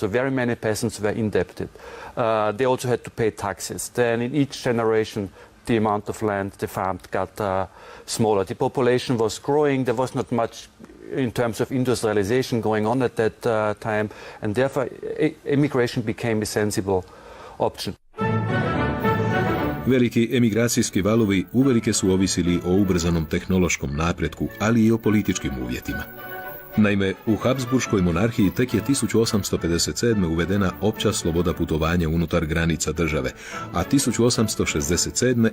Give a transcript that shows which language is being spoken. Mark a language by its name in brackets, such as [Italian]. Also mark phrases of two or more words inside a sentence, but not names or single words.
[English] So very many peasants were indebted. They also had to pay taxes. Then in each generation, the amount of land they farmed got smaller. The population was growing. There was not much in terms of industrialization going on at that time, and therefore immigration became a sensible option. [Croatian] Veliki emigracijski valovi uvelike su ovisili o ubrzanom tehnološkom napretku, ali i o političkim uvjetima. Naime, u Habsburškoj monarhiji tek je 1857. uvedena opća sloboda putovanja unutar granica države, a 1867.